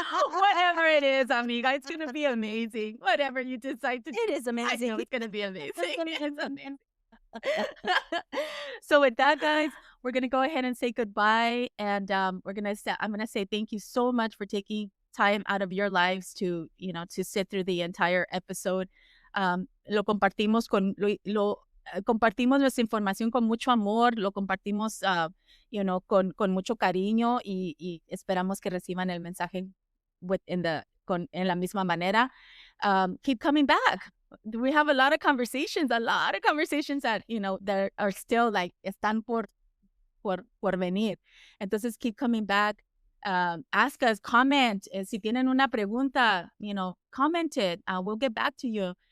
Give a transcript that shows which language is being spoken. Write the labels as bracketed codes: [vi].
[en] whatever it is, amiga, it's going to be amazing. Whatever you decide to do. It is I amazing. know it's going to be amazing. It's amazing. So with that, guys, we're gonna go ahead and say goodbye, and I'm gonna say thank you so much for taking time out of your lives to to sit through the entire episode. [es] Lo compartimos compartimos nuestra información con mucho amor, lo compartimos con mucho cariño y esperamos que reciban el mensaje en la misma manera. [en] Keep coming back. We have a lot of conversations that, that are still like, [es] están por venir. Entonces, [en] keep coming back. Ask us, comment. [es] Si tienen una pregunta, [en] comment it. We'll get back to you.